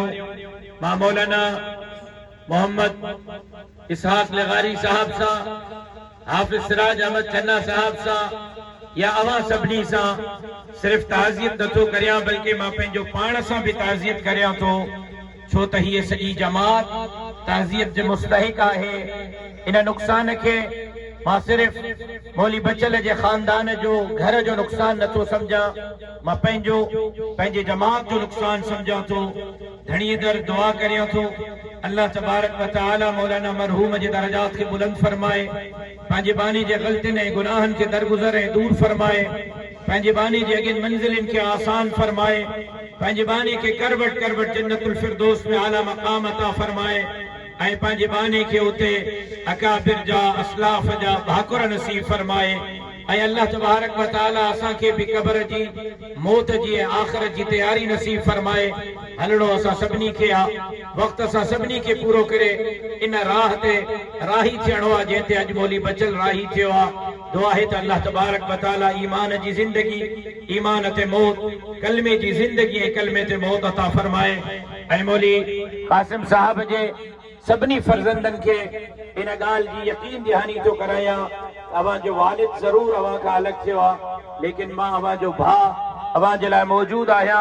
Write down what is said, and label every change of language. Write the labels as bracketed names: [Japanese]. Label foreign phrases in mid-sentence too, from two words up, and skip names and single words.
[Sindhi] मां मौलाना मोहम्मद इसहाक लगारी साहब सां, हाफ़िज़ सिराज अहमद चन्ना साहब सां या अवां सभिनी सां सिर्फ़ ताज़ियत नथो करियां, बल्कि मां पंहिंजो पाण सां भी ताज़ियत करियां थो, छो त हीअ सॼी जमात ताज़ियत जे मुस्तहिक़ आहे। इन नुक़सान खे मां सिर्फ़ मौली बचल जे ख़ानदान जो, घर जो नुक़सान नथो सम्झां, मां पंहिंजे जमात जो नुक़सान सम्झां थो। घणी दर दुआ करियां थो, [Arabic] الله تبارك وتعالى [Sindhi] मौलाना मरहूम जे दरजात खे बुलंद फरमाए, पंहिंजे बानी जे ग़लतियुनि ऐं गुनाहनि खे दरगुज़र ऐं दूर फरमाए, पंहिंजे बानी जे अॻियनि मंज़िलनि खे आसान फरमाए, पंहिंजे बानी खे करवट करवट जन्नतुल फिरदौस में आला मक़ाम अता फरमाए ऐं पंहिंजे बानी खे उते अकाबिर जा, असलाफ जा भाकुर नसीब फरमाए। ऐं [Arabic] الله تبارك وتعالى [Sindhi] असांखे भी कब्र जी, मौत जी, आख़िरत जी तैयारी नसीब फरमाए। हलणो असां सभिनी खे आहे। वक्त सां सभिनी खे पूरो करे इन राह ते राही थियणो आहे जंहिं ते अॼु मौली बचल राही थियो आहे। दुआ है त [Arabic] الله تبارك وتعالى [Sindhi] ईमान जी जिंदगी, ईमान ते मौत, कलमे जी जिंदगी ऐं कलमे ते मौत अता फरमाए। ऐं मौली कासिम साहब जे सभिनी फर्ज़ंदनि खे इन ॻाल्हि जी यकीन दहानी थो करायां, अवां जो वालिद ज़रूर अवां खां अलॻि थियो आहे, लेकिन मां अवां जो भाउ अवां जे लाइ मौजूद आहियां।